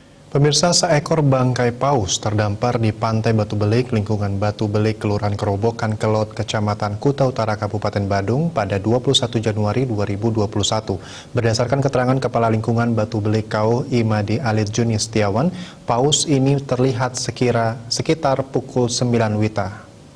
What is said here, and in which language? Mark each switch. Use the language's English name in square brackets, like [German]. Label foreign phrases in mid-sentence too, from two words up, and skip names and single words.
[Indonesian] Pemirsa, seekor bangkai paus terdampar di Pantai Batu Belik, lingkungan Batu Belik, Kelurahan Kerobokan Kelot, Kecamatan Kuta Utara, Kabupaten Badung pada 21 Januari 2021. Berdasarkan keterangan Kepala Lingkungan Batu Belik KO Imadi Alit Juni Setiawan, paus ini terlihat sekitar pukul 9 WITA.